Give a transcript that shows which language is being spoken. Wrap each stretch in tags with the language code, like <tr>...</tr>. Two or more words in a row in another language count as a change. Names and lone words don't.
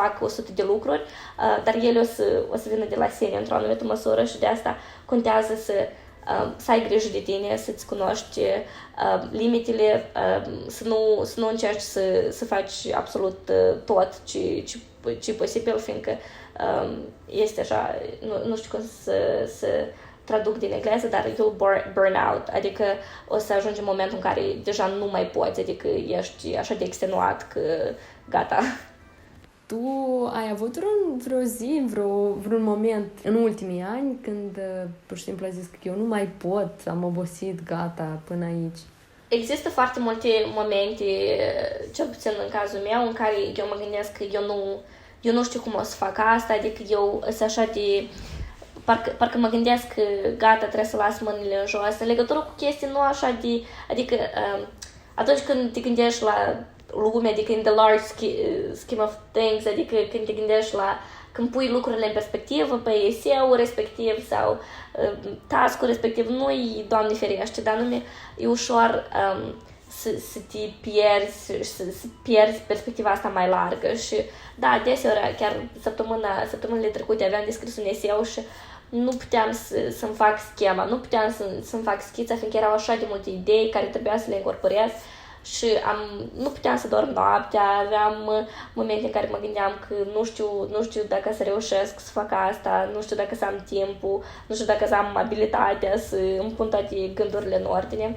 <ro>fac 100 de lucruri, dar ele o să vină de la sine într-o anumită măsură și de asta contează să ai grijă de tine, să-ți cunoști limitele, să nu încerci să faci absolut tot ce e posibil, fiindcă este așa, nu știu cum să traduc din engleză, dar</ro> <en>you'll burn out,</en> <ro>adică o să ajungi în momentul în care deja nu mai poți, adică ești așa de extenuat că gata. Tu ai avut vreo zi, vreun moment în ultimii ani când pur și simplu ai zis că eu nu mai pot, am obosit, gata, până aici? Există foarte multe momente, cel puțin în cazul meu, în care eu mă gândesc că eu nu știu cum o să fac asta, adică eu sunt așa de... Parcă mă gândesc că gata, trebuie să las mâinile în jos, în legătură cu chestii nu așa de... Adică atunci când te gândești la lume, adică</ro> <en>in the large scheme of things,</en> <ro>adică când te gândești la... Când pui lucrurile în perspectivă, pe eseul respectiv sau task-ul respectiv, nu-i, Doamne ferește, dar nume e ușor să te pierzi, să pierzi perspectiva asta mai largă și da, deseori, chiar săptămânile trecute aveam de scris un eseu și nu puteam să-mi fac schema, nu puteam să-mi fac schița, fiindcă erau așa de multe idei care trebuia să le incorporez și nu puteam să dorm noaptea, aveam momente în care mă gândeam că nu știu dacă să reușesc să fac asta, nu știu dacă să am timpul, nu știu dacă să am abilitatea să îmi pun toate gândurile în ordine.</ro>